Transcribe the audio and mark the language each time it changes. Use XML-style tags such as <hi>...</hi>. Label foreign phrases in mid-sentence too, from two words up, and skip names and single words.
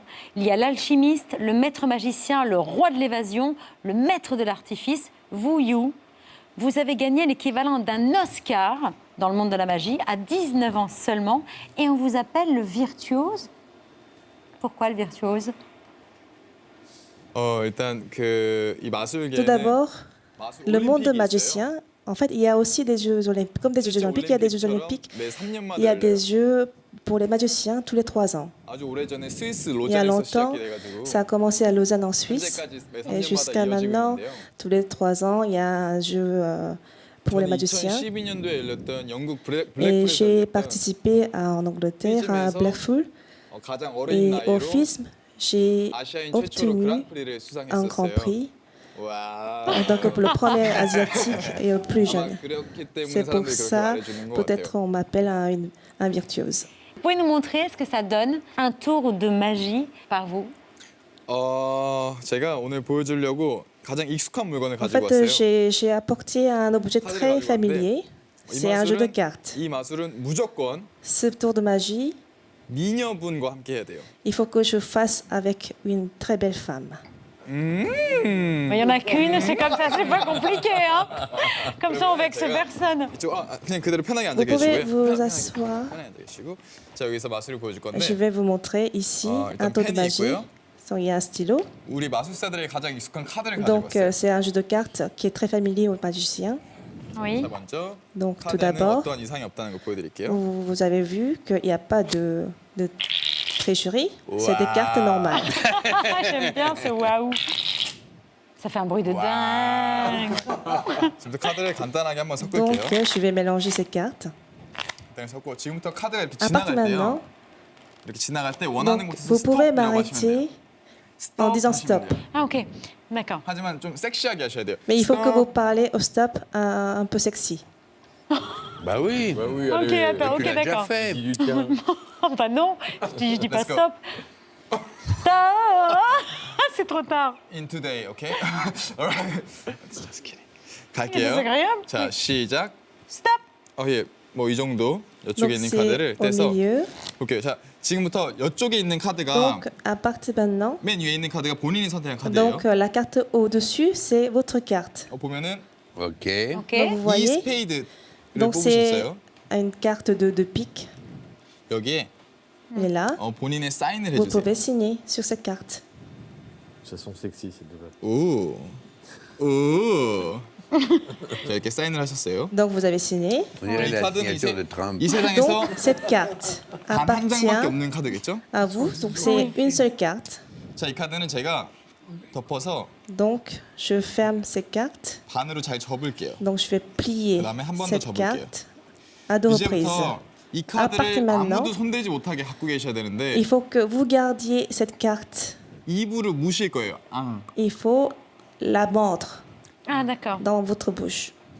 <fr>Il y a l'alchimiste, le maître magicien, le roi de l'évasion, le maître de l'artifice. Vous, You, vous avez gagné l'équivalent d'un Oscar dans le monde de la magie à 19 ans seulement et on vous appelle le virtuose. Pourquoi le virtuose?</fr> <ko>일단 이 마술계는</ko> <fr>Tout d'abord,</fr> <ko>마술</ko> <fr>le monde de</fr> <ko>올림픽이</ko> <fr>magicien,</fr> <ko>있어요.</ko> <fr>en fait, il y a aussi des Jeux olympiques. Comme des Jeux olympiques, il y a des Jeux olympiques.</fr> <ko>매 3년마다</ko> <fr>Il y a des</fr> <ko>열려요.</ko> <fr>Jeux pour les magiciens tous les 3 ans.</fr> <ko>아주 오래전에 스위스</ko> <fr>Il y a</fr> <ko>로잔에서</ko> <fr>longtemps,</fr> <ko>시작이 돼가지고</ko> <fr>ça a commencé à Lausanne en Suisse.</fr> <ko>현재까지 매</ko> <fr>Et</fr> <ko>3년마다</ko> <fr>jusqu'à</fr> <ko>이어지고</ko> <fr>maintenant,</fr> <ko>있는데요.</ko> <fr>tous les 3 ans, il y a un jeu pour les</fr> <ko>저는</ko> <fr>magiciens.</fr> <ko>2012년도에 열렸던 영국</ko> <fr>Et</fr> <ko>블랙풀에서</ko> <fr>j'ai</fr> <ko>열렸던</ko> <fr>participé en Angleterre à</fr> <ko>퀴즈에서</ko> <fr>Blackpool.</fr> <ko>가장 어린</ko> <fr>Et au</fr> <ko>나이로</ko> <fr>FISM, j'ai</fr> <ko>아시아인 최초로</ko> <fr>obtenu</fr> <ko>그랑프리를</ko> <fr>un grand</fr> <ko>수상했었어요.</ko> <fr>prix</fr> <ko>와.</ko> <fr>en tant que le premier asiatique et le plus</fr> <ko>아마</ko> <fr>jeune.</fr> <ko>그렇기 때문에</ko> <fr>C'est pour</fr> <ko>사람들이 그렇게</ko> <fr>ça,</fr> <ko>말해주는 것</ko> <fr>peut-être</fr> <ko>같아요.</ko> <fr>on m'appelle un virtuose. Vous pouvez nous montrer ce que ça donne, un tour de magie par vous?</fr> <ko>제가 오늘 보여주려고 가장 익숙한 물건을</ko> <fr>En</fr> <ko>가지고</ko> <fr>fait,</fr> <ko>왔어요.</ko> <fr>j'ai apporté un objet très familier.</fr> <ko>이</ko> <fr>C'est un jeu de</fr> <ko>마술은-</ko> <fr>cartes.</fr> <ko>이 마술은 무조건</ko> <fr>Ce tour de magie,</fr> <ko>미녀분과 함께 해야 돼요.</ko> <fr>il faut que je fasse avec une très belle femme. Il n'y en a qu'une, c'est comme ça, c'est pas compliqué. Hein. Comme ça, on vexe personne.</fr> <ko>이쪽 그냥 그대로 편하게 앉아</ko> <fr>Vous pouvez</fr> <ko>계시고요.</ko> <fr>vous asseoir.</fr> <ko>편하게 앉아 계시고 자 여기서 마술을 보여줄 건데</ko> <fr>Je vais vous montrer ici</fr> <ko>일단</ko> <fr>un tour de</fr> <ko>펜이</ko> <fr>magie.</fr> <ko>있고요.</ko> <fr>Donc, il y a un stylo.</fr> <ko>우리 마술사들의 가장 익숙한 카드를 가지고</ko> <fr>Donc,</fr> <ko>왔어요.</ko> <fr>c'est un jeu de cartes qui est très familier aux magiciens. Oui.</fr> <ko>자 먼저</ko> <fr>Donc, tout</fr> <ko>카드에는</ko> <fr>d'abord,</fr> <ko>어떠한 이상이 없다는 걸 보여드릴게요.</ko> <fr>vous avez vu qu'il n'y a pas de tricherie. C'est des cartes normales. J'aime bien ce waouh. Ça fait un bruit de dingue.</fr> <ko>지금부터 카드를 간단하게 한번</ko> <fr>Donc,</fr> <ko>섞을게요.</ko> <fr>je vais mélanger ces cartes.</fr> <ko>일단 섞고 지금부터 카드가 이렇게</ko> <fr>À partir</fr> <ko>지나갈 때요.</ko> <fr>maintenant,</fr> <ko>이렇게 지나갈 때 원하는</ko> <fr>donc,</fr> <ko>곳에서</ko> <fr>vous pouvez</fr> <ko>스톱이라고 하시면 돼요.</ko> <fr>m'arrêter en disant stop. Ah, ok. D'accord.</fr> <ko>하지만 좀 섹시하게 하셔야 돼요.</ko> <fr>Mais il faut que vous</fr> <ko>스톱.</ko> <fr>parlez au stop un peu sexy. Bah oui. Bah oui, Ok, allez, attends, Tu ok, l'as déjà d'accord. fait. dis du tien. Oh, bah non, je dis pas</fr> <en>Let's go.</en> <fr>stop. Stop. C'est trop tard.</fr> <en>In today, okay? Alright. Just kidding.</en> <fr>C'est</fr> <ko>갈게요.</ko> <fr>agréable.</fr> <ko>자 시작.</ko> <fr>Stop.</fr> <ko>예, 뭐 이 정도</ko> <fr>Donc,</fr> <ko>이쪽에 있는</ko> <fr>c'est</fr> <ko>카드를</ko> <fr>au</fr> <ko>떼서</ko> <fr>milieu.</fr> <ko>볼게요. 자 지금부터 이쪽에 있는 카드가</ko> <fr>Donc, à partir de maintenant,</fr> <ko>맨 위에 있는 카드가 본인이 선택한 카드예요.</ko> <fr>donc la carte au-dessus, c'est votre carte.</fr> <ko>보면은</ko> <fr>Ok. Ok. Donc, vous</fr> <ko>이</ko> <fr>voyez,</fr> <ko>스페이드를</ko> <fr>donc</fr> <ko>뽑을 수</ko> <fr>c'est</fr> <ko>있어요.</ko> <fr>une carte de pique.</fr> <ko>여기에</ko> <fr>Et là,</fr> <ko>본인의 사인을</ko> <fr>vous</fr> <ko>해주세요.</ko> <fr>pouvez signer sur cette carte. Ça sont sexy ces deux.</fr> <ko>오, 오. 자 이렇게 사인을 하셨어요.</ko> <fr>Donc, vous avez signé. On dirait</fr> <ko>이</ko> <fr>la</fr> <ko>카드는</ko> <fr>signature de Trump.</fr> <ko>이 세상에서</ko> <fr>Donc, cette carte</fr> <ko>단 한 장밖에</ko> <fr>appartient</fr> <ko>없는 카드겠죠?</ko> <fr>à vous. Donc, c'est une seule carte.</fr> <ko>자 이 카드는 제가 덮어서</ko> <fr>Donc, je ferme cette carte.</fr> <ko>반으로 잘 접을게요.</ko> <fr>Donc, je vais plier</fr> <ko>그다음에 한번더</ko> <fr>cette</fr> <ko>접을게요.</ko> <fr>carte à deux reprises.</fr> <ko>이제부터 이</ko> <fr>À partir</fr> <ko>카드를</ko> <fr>maintenant,</fr> <ko>아무도 손대지 못하게 갖고 계셔야 되는데</ko> <fr>il faut que vous gardiez cette carte.</fr> <ko>입으로 무실 거예요.</ko> <fr>Il faut la mordre Ah, d'accord. dans votre bouche.</fr>